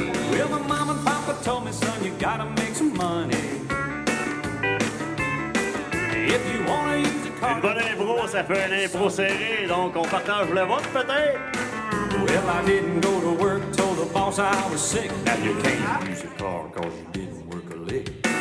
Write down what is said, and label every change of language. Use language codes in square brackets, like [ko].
[en] Well, my mom and papa told me, son, you gotta make some money. If you wanna use a car. [fr] Une bonne impro, ça fait un impro serré, donc on partage le vote peut-être? [en] Well, I didn't go to work, told the boss I was sick. Now you can't use a car 'cause you didn't work a lick.